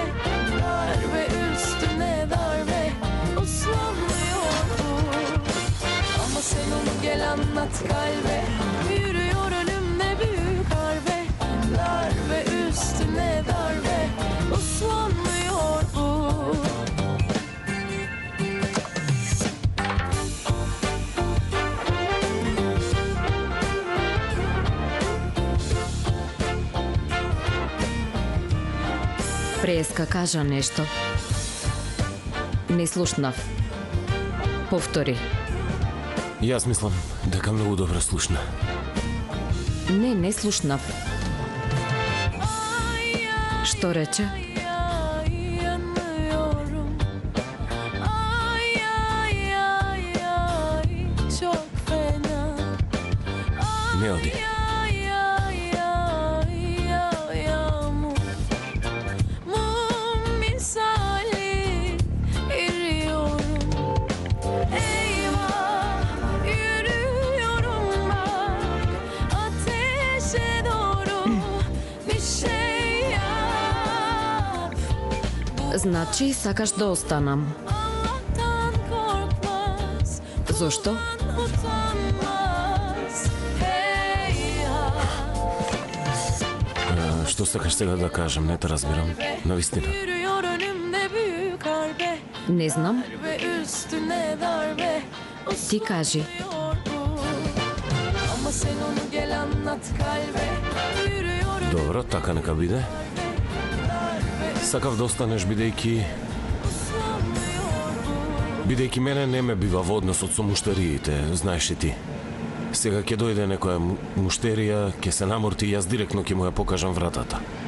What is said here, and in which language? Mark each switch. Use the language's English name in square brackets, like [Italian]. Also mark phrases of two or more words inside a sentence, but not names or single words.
[Turkish] Darbe üstüne darbe. Uslanmıyor bu. Ama sen onu gel anlat kalbe. Yürüyor önümde büyük harbe. Darbe üstüne darbe. Uslanmıyor bu. [Macedonian] Преска кажа нешто. Не слушнав. Повтори. Јас мислам дека многу добро слушна. Не слушнав. Што рече? [Turkish] Ay yanıyorum. Ay ay ay ay çok fena. [Macedonian] Не оди. [Turkish] Ay ay ay ay yağmur. Mum misali eriyorum. Eyvah yürüyorum bak ateşe doğru bir şey yap. [Macedonian] Значи сакаш да останам. [Turkish] Allah'tan korkmaz, [Macedonian] Зошто? [Turkish] utanmaz. Heyhat. [Macedonian] Што сакаш сега да кажам, не те разбирам. Навистина. [Turkish] Yürüyor önümde büyük harbe. [Macedonian] Не знам. [Turkish] Ve üstüne darbe. [Macedonian] Ти кажи. [Turkish] Uslanmıyor bu. Ama sen onu gel anlat kalbe. Yürüyor [Macedonian] Добро, така нека биде. Сакав да останеш бидејќи мене не ме бива во односот со муштериите, знаеш и ти. Сега ќе дојде некоја муштерија, ќе се наморти и јас директно ќе му ја покажам вратата.